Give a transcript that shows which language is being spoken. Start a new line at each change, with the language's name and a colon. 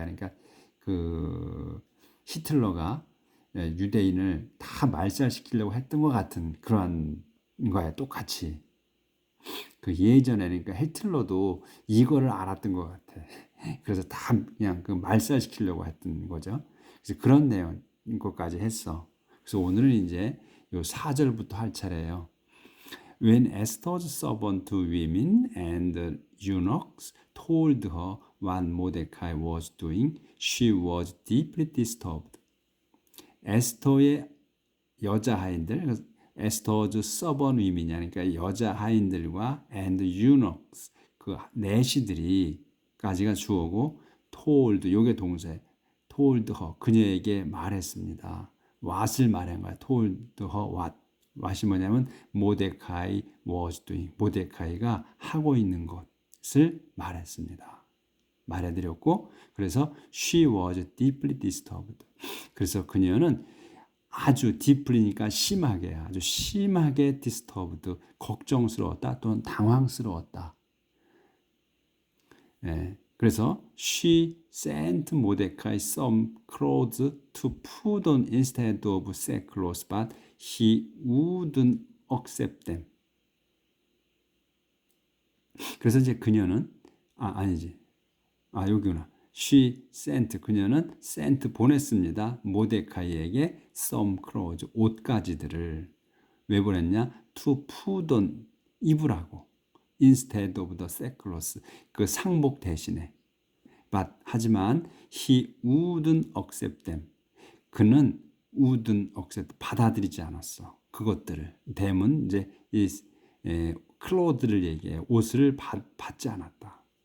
Korean: 그러니까 그 히틀러가 유대인을 다 말살시키려고 했던 것 같은 그러한 거야. 똑같이. 그 예전에, 그러니까 히틀러도 이거를 알았던 것 같아. 그래서 다 그냥 그 말살시키려고 했던 거죠. 그래서 그런 내용 것까지 했어. 그래서 오늘은 이제 요 4절부터 할 차례예요.
English: When Esther's servant women and the eunuchs told her what Mordecai was doing, she was deeply disturbed.
Korean: 에스더의 여자 하인들, 에스더's
English: servant women
Korean: 이 그러니까 여자 하인들과
English: and eunuchs,
Korean: 그 내시들이까지가 주어고, told 요게 동사에 told her 그녀에게 말했습니다. what을 말한 거야.
English: told her what.
Korean: what이 뭐냐면 모데카이
English: was doing,
Korean: 모데카이가 하고 있는 것을 말했습니다. 말해드렸고, 그래서
English: she was deeply disturbed.
Korean: 그래서 그녀는 아주 deeply니까 심하게, 아주 심하게 disturbed, 걱정스러웠다 또는 당황스러웠다.
English: 그래서 she sent Mordecai some clothes to put on instead of sackcloth, but he wouldn't accept them.
Korean: 그래서 이제 그녀는 아니지. 여기구나.
English: She sent, 그녀는 sent
Korean: 보냈습니다. 모데카이에게 some clothes, 옷가지들을. 왜 보냈냐?
English: To put on,
Korean: 입으라고.
English: Instead of the sackcloth,
Korean: 그 상복 대신에.
English: But, 하지만 he wouldn't accept them.
Korean: 그는
English: wouldn't accept,
Korean: 받아들이지 않았어. 그것들을. them은 이제 이 clothes를 얘기해. 옷을 받지 않았다.